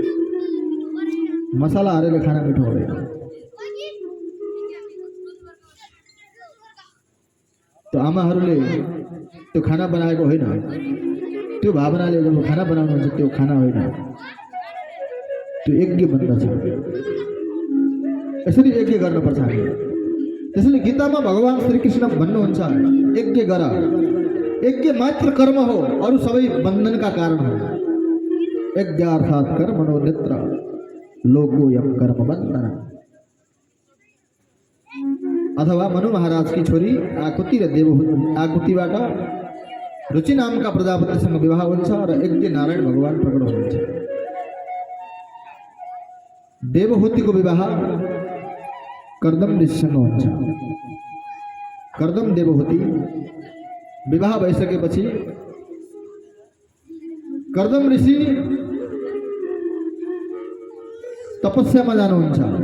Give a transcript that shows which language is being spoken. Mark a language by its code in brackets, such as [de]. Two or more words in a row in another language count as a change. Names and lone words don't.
[ne] मसला हालेर खाना मिठो हुँदैन। तो आमाहरूले त्यो खाना बनाएको होइन, त्यो भावनाले जब खाना बनाउनुहुन्छ त्यो खाना होइन, त्यो यज्ञ बन्दछ। यसरी यज्ञ गर्नुपर्छ हामी। त्यसैले गीतामा भगवान श्रीकृष्ण भन्नुहुन्छ यज्ञ गर। यज्ञ मात्र कर्म हो, अरू सबै बन्धनका कारण हो। [sa] यज्ञार्थात् कर्मणो नेत्र लोकोऽयं कर्म बन्धन। [ne] अथवा मनु महाराज की छोरी आकुति र आकुतिबाट रुचि नामका प्रजापतिसँग विवाह हुन्छ र यज्ञ नारायण भगवान प्रकट हुनुहुन्छ। देवहूतिको विवाह कर्दम ऋषिसँग हुन्छ। कर्दम देवहूति विवाह भइसकेपछि कर्दम ऋषि तपस्यामा जानुहुन्छ।